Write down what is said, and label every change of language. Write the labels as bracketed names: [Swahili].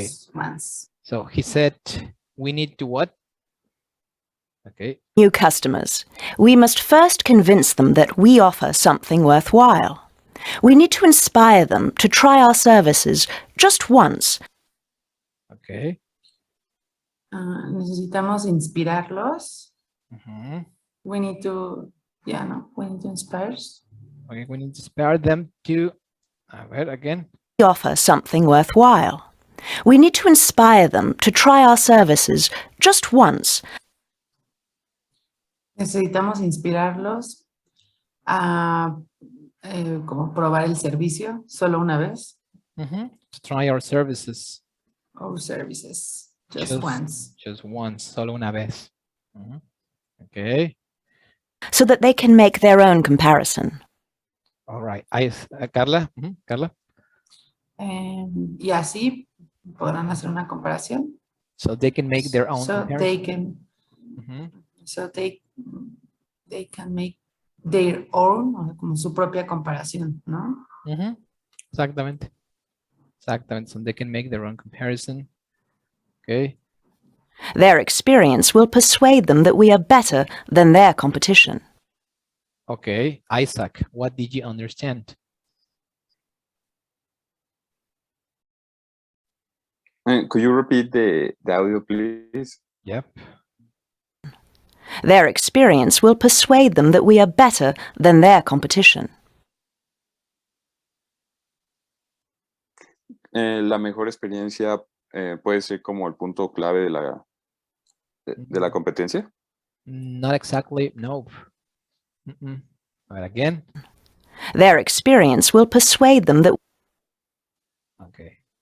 [English] Just once. So he said we need to what? Okay. New customers, we must first convince them that we offer something worthwhile. We need to inspire them to try our services just once. Okay. [Spanish] Necesitamos inspirarlos. Mhm. [English] We need to, we need to inspire. Okay, we need to inspire them to, again. We offer something worthwhile. We need to inspire them to try our services just once. [Spanish] Necesitamos inspirarlos a como probar el servicio solo una vez. [English] To try our services. Our services just once. Just once, [Spanish] solo una vez. [English] Okay. So that they can make their own comparison. All right. Carla. Carla. [Spanish] Y así podrán hacer una comparación. [English] So they can make their own comparison. So they can make their own, [Spanish] como su propia comparación, ¿no? Exactamente. Exactamente. [English] So they can make their own comparison. Okay. Their experience will persuade them that we are better than their competition. Okay. Isaac, what did you understand? Could you repeat the audio, please? Yep. Their experience will persuade them that we are better than their competition. [Spanish] La mejor experiencia puede ser como el punto clave de la competencia. [English] Not exactly. No. But again. Their experience will persuade them that. Okay.